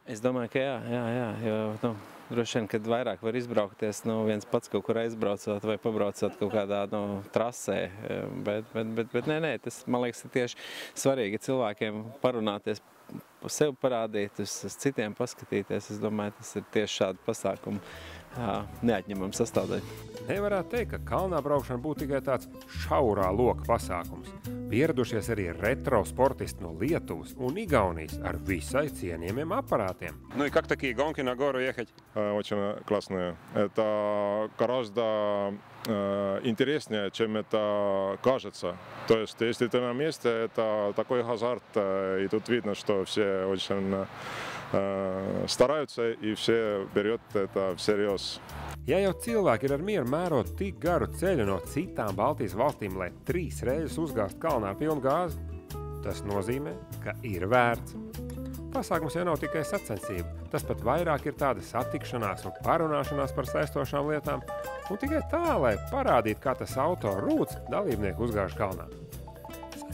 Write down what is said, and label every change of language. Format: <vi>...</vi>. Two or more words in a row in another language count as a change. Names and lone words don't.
<lv>Es domāju, ka jā, jo droši vien, kad vairāk var izbraukties, viens pats kaut kur aizbraucot vai pabraucot kaut kādā trasē, bet nē, tas, man liekas, ir tieši svarīgi cilvēkiem parunāties, sev parādīt, uz citiem paskatīties. Es domāju, tas ir tieši šādu pasākumu neatņemama sastāvdaļa. Nevarētu teikt, ka kalnā braukšana būtu tikai tāds šaurā loka pasākums. Pieradušies arī retro sportisti no Lietuvas un Igaunijas ar visai cienījumiem aparātiem.</lv> <ru>И как такие гонки на гору ехать? Очень классные. Это гораздо интереснее, чем это кажется. То есть, если ты на месте, это такой азарт, и тут видно, что все очень starаются, и все берет это всерьез.</ru> <lv>Ja jau cilvēki ir ar mieru mērot tik garu ceļu no citām Baltijas valstīm, lai 3 reizes uzgāzt kalnā ar pilnu gāzi, tas nozīmē, ka ir vērts. Pasākums jau nav tikai sacensība, tas pat vairāk ir tāda satikšanās un parunāšanās par saistošām lietām, un tikai tā, lai parādītu, kā tas auto rūts dalībnieku uzgāž kalnā.</lv>